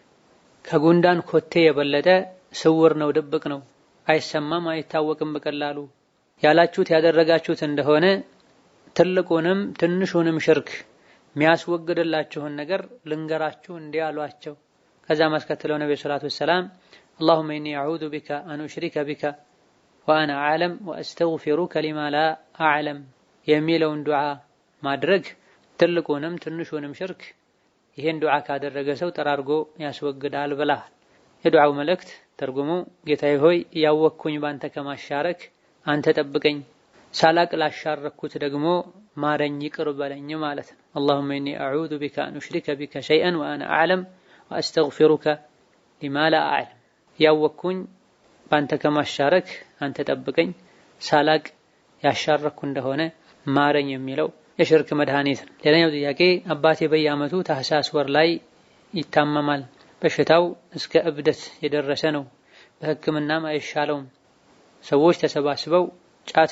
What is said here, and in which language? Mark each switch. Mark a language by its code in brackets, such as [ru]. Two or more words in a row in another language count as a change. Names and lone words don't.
[am] ከጉንዳን ኮቴ የበለጠ ስውር ነው፣ ድብቅ ነው፣ አይሰማም፣ አይታወቅም በቀላሉ ያላችሁት ያደረጋችሁት እንደሆነ ትልቁንም ትንሹንም ሽርክ የሚያስወግድላችሁን ነገር ልንገራችሁ እንዲህ አሏቸው። ከዛ ማስከተለው ነብዩ [ar] صلى الله عليه وسلم اللهم إني أعوذ بك أن أشرك بك وأنا أعلم وأستغفرك لما لا أعلم [am] የሚለውን ዱዓ ማድረግ ትልቁንም ትንሹንም ሽርክ ይሄን ዱዓ ካደረገ ሰው ጠራርጎ ያስወግዳል ብለዋል። የዱዓው መልእክት ተርጉሙ ጌታዬ ሆይ ያወቅኩኝ ባንተ ከማሻረክ አንተ ጠብቀኝ፣ ሳላቅ ላሻረኩት ደግሞ ማረኝ ይቅር በለኝ ማለት ነው። [ar] اللهم إني أعوذ بك أن أشرك بك شيئا وأنا أعلم وأستغفرك لما لا أعلم [am] ያወቅኩኝ ባንተ ከማሻረክ አንተ ጠብቀኝ፣ ሳላቅ ያሻረኩ እንደሆነ ማረኝ የሚለው የሽርክ መድኃኒት ነው። ሌላኛው ጥያቄ አባቴ በየዓመቱ ታህሳስ ወር ላይ ይታመማል። በሽታው እስከ እብደት የደረሰ ነው። በሕክምናም አይሻለውም። ሰዎች ተሰባስበው ጫት